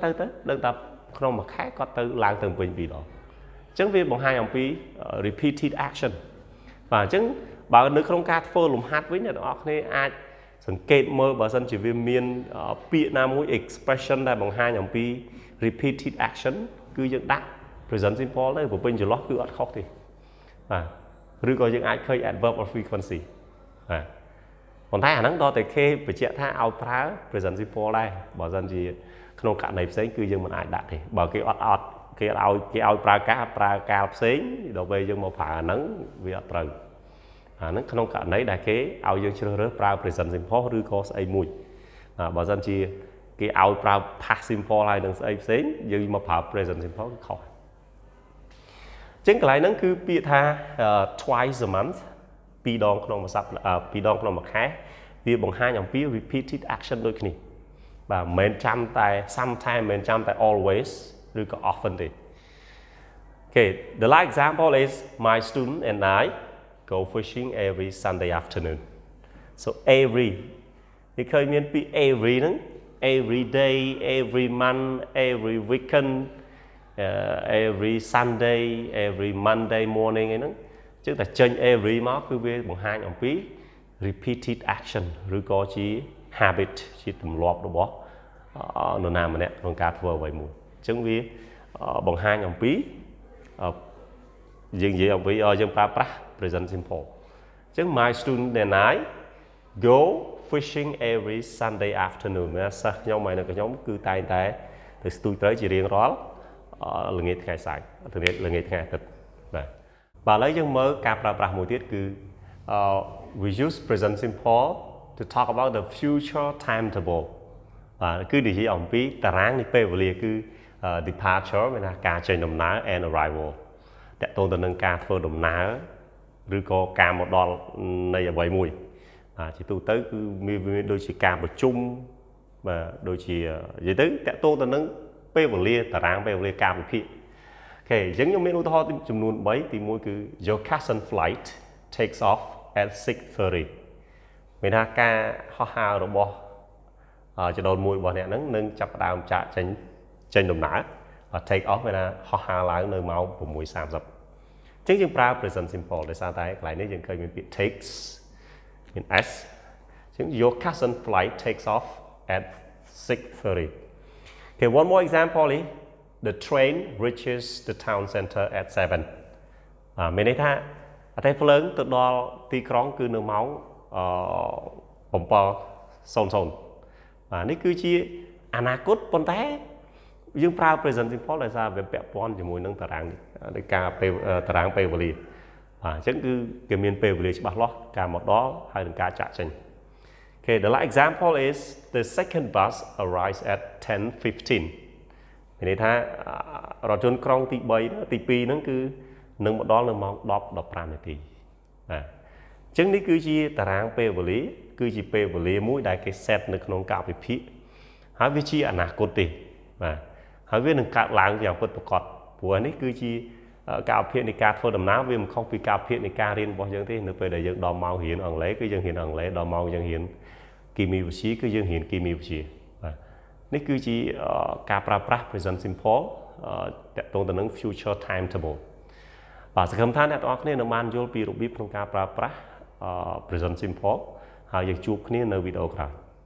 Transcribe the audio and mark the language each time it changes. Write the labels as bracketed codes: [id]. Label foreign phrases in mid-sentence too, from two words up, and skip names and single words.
[km] ទៅដឹងថាក្នុងមួយខែគាត់ទៅឡើងទៅភ្នំពេញ2ដងអញ្ចឹងវាបង្ហាញអំពី [en] repeated action [km] បាទអញ្ចឹងបើនៅក្នុង ការធ្វើលំហាត់វិញអ្នកទាំងអស់គ្នាអាចសង្កេតមើលបើសិនជាវាមានពាក្យណាមួយ expression ដែលបង្ហាញអំពី [en] repeated action [km] គឺយើងដាក់ [en] present simple [km] ទៅបំពេញចន្លោះគឺអត់ខុសទេបាទឬក៏យើងអាចឃើញ [en] adverb of frequency [km] បាទប៉ុន្តែអាហ្នឹងដល់តែគេបញ្ជាក់ថាឲ្យប្រើ [en] present simple [km] ដែរបើសិនជាក្នុងករណីផ្សេងគឺយើងមិនអាចដាក់ទេបើគេអត់គេឲ្យប្រើកាលផ្សេងដល់ពេលយើងមកប្រើអាហ្នឹងវាអត់ត្រូវ ហ្នឹងក្នុងករណីដែលគេឲ្យយើងជ្រើសរើសប្រើ [en] present simple [km] ឬក៏ស្អីមួយបើសិនជាគេឲ្យ ប្រើ [en] past simple [km] ហើយនឹងស្អីផ្សេងយើងមកប្រើ [en] present simple [km] គឺខុសចឹងកន្លែងហ្នឹងគឺពាក្យថា [en] twice a month [km] ពីរដងក្នុងមួយសប្តាហ៍ពីរដងក្នុងមួយខែវាបង្ហាញអំពី [en] repeated action [km] ដូចគ្នាបាទមិនមែនចាំតែ sometime មិនមែនចាំតែ always ឬក៏ often ទេ [en] Okay, the last example is my student and I go fishing every Sunday afternoon. So every [km] នេះឃើញមានពី [en] every ហ្នឹង every day, every month, every weekend, every Sunday, every Monday morning [km] ហ្នឹងចឹងតែចេញ every មកគឺវាបង្ហាញអំពី [en] repeated action [km] ឬក៏ជា habit ជាទម្លាប់របស់នរណាម្នាក់ក្នុងការធ្វើអ្វីមួយអញ្ចឹងវាបង្ហាញអំពីយើងនិយាយអំពីយើងប្រើប្រាស់ [en] present simple [km] អញ្ចឹង [en] my student and I go fishing every Sunday afternoon [km] សិស្សខ្ញុំហើយនៅខ្ញុំគឺតែងតែទៅស្ទូចត្រីជារៀងរាល់ល្ងាចថ្ងៃសៅរ៍ល្ងាចថ្ងៃអាទិត្យបាទឥឡូវយើងមើលការប្រើប្រាស់មួយទៀតគឺ [en] we use present simple to talk about the future timetable [km] បាទគឺនិយាយអំពី តារាងនៃពេលវេលាគឺ departure មានថាការចេញដំណើរ [en] and arrival [km] តកតងទៅនឹងការធ្វើដំណើរឬក៏ការមកដល់នៃអ្វីមួយជាទូទៅគឺមានដូចជាការ ប្រជុំបាទដូចជានិយាយទៅតកតងទៅនឹងពេលវេលាតារាងពេលវេលាការវិភាគអូខេអញ្ចឹងខ្ញុំមានឧទាហរណ៍ចំនួន3ទី 1គឺ [en] your cousin flight takes off at 6:30 [km] មានថាការហោះហើររបស់ចដុលមួយរបស់អ្នកហ្នឹងនឹងចាប់ ផ្ដើមចាក់ចេញដំណើរ [en] take off [km] មានថាហោះហើរឡើងនៅម៉ោង 6:30 អញ្ចឹងយើងប្រើ [en] present simple [km] ដោយសារតែកន្លែងនេះយើងឃើញមានពាក្យ takes មាន s អញ្ចឹង [en] your cousin flight takes off at 6:30 Okay, one more example is the train reaches the town center at 7 [km] មានន័យថាអតិភ្លើងទៅដល់ទីក្រុងគឺនៅម៉ោង7:00 បាទនេះគឺជាអនាគតប៉ុន្តែយើងប្រើ [en] present simple [km] ដោយសារវាពាក់ព័ន្ធជាមួយនឹងតារាងនៃការពេលតារាងពេលវេលាបាទអញ្ចឹងគឺគេមានពេលវេលាច្បាស់លាស់ការមកដល់ហើយនឹងការចាក់ចេញ Okay, [en] the last example is the second bus arrives at 10:15 [km] មានន័យថារថយន្តក្រុងទី3ទី2ហ្នឹងគឺនឹងមកដល់នៅម៉ោង 10:15 នាទីបាទអញ្ចឹងនេះ គឺជាតារាងពេលវេលាគឺជាពេលវេលាមួយដែលគេ set នៅក្នុងកាលវិភាគហើយវាជាអនាគតទេ បាទហើយវានឹងកើតឡើងយ៉ាងពិតប្រាកដព្រោះនេះគឺជាកាលវិភាគនៃការធ្វើដំណើរវាមិនខុសពីកាលវិភាគនៃការរៀនរបស់យើងទេនៅពេលដែលយើងដល់ម៉ោងរៀនអង់គ្លេសគឺយើងរៀនអង់គ្លេសដល់ម៉ោងយើងរៀនគីមីវិទ្យាគឺយើងរៀនគីមីវិទ្យាបាទនេះគឺជាការប្រើប្រាស់ [en] present simple [km] តកតងទៅនឹង [en] future timetable [km] បាទសង្ឃឹមថាអ្នកទាំងអស់គ្នានឹងបានយល់ពីរបៀបក្នុងការប្រើប្រាស់ present simple ហើយយើងជួបគ្នានៅវីដេអូក្រោយ